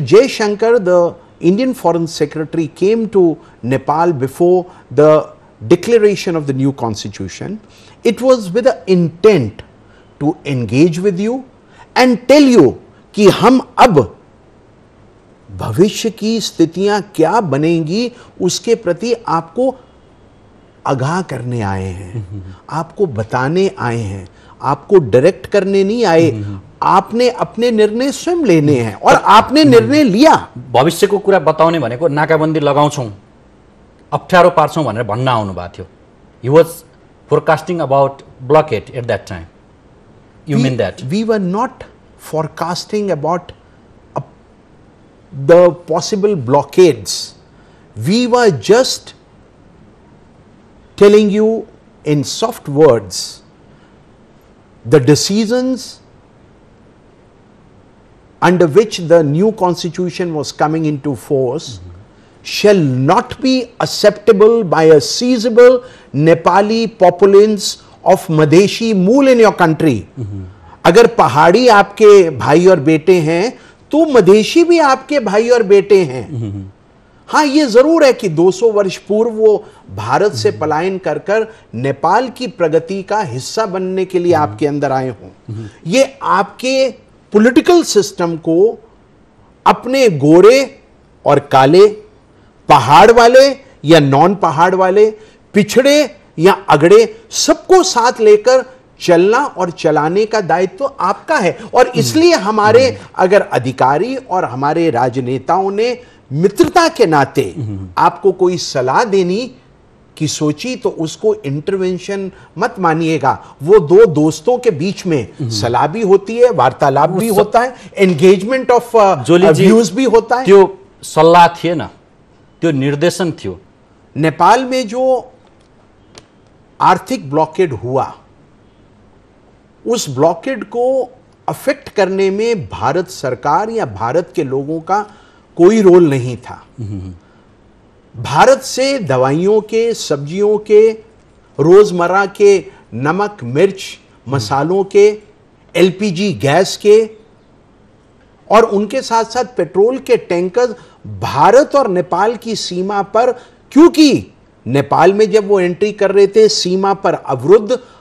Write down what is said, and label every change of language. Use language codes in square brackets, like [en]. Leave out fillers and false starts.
[en] Jaishankar, the Indian Foreign Secretary, came to Nepal before the declaration of the new constitution, it was with the intent to engage with you and tell you [hi] कि हम अब भविष्य की स्थितियां क्या बनेंगी उसके प्रति आपको आगाह करने आए हैं, आपको बताने आए हैं, आपको डायरेक्ट करने नहीं आए। आपने अपने निर्णय स्वयं लेने हैं और आपने निर्णय लिया। [ne] भविष्यको कुरा बताउने भनेको नाकाबन्दी लगाउँछौं, अप्ठ्यारो पार्छौं भनेर भन्न आउनु भएको थियो। [en] He was forecasting about blockade at that time. You mean that? We were not forecasting about the possible blockades. We were just telling you in soft words the decisions under which the new constitution was coming into force shall not be acceptable by a seizable Nepali populace of Madheshi मूल in your country. [hi] अगर पहाड़ी आपके भाई और बेटे हैं तो मधेशी भी आपके भाई और बेटे हैं। हाँ, ये जरूर है कि 200 वर्ष पूर्व वो भारत से पलायन कर कर नेपाल की प्रगति का हिस्सा बनने के लिए आपके अंदर आए हों। ये आपके पॉलिटिकल सिस्टम को अपने गोरे और काले, पहाड़ वाले या नॉन पहाड़ वाले, पिछड़े या अगड़े, सबको साथ लेकर चलना और चलाने का दायित्व आपका है। और इसलिए हमारे अगर अधिकारी और हमारे राजनेताओं ने मित्रता के नाते आपको कोई सलाह देनी की सोची तो उसको इंटरवेंशन मत मानिएगा। वो दो दोस्तों के बीच में सलाह भी होती है, वार्तालाप भी होता है, [en] engagement of views [hi] भी होता है। [ne] त्यो सल्लाह थिएन, त्यो निर्देशन थियो। [hi] नेपाल में जो आर्थिक ब्लॉकेड हुआ, उस ब्लॉकेड को अफेक्ट करने में भारत सरकार या भारत के लोगों का कोई रोल नहीं था। भारत से दवाइयों के, सब्जियों के, रोजमर्रा के नमक, मिर्च, मसालों के, एलपीजी गैस के और उनके साथ साथ पेट्रोल के टैंकर भारत और नेपाल की सीमा पर, क्योंकि नेपाल में जब वो एंट्री कर रहे थे सीमा पर अवरुद्ध,